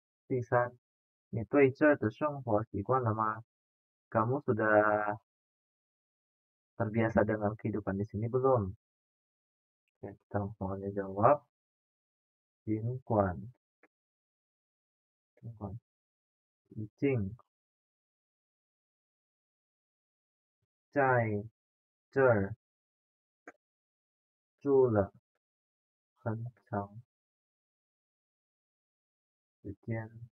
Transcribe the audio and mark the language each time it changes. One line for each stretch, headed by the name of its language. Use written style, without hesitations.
Chinese: 第三，你对这儿的生活习惯了吗？
Indonesian: Kamu sudah terbiasa dengan kehidupan di sini belum? Oke, kita langsung aja jawab.
Chinese: 尽管已经在这儿住了很长时间，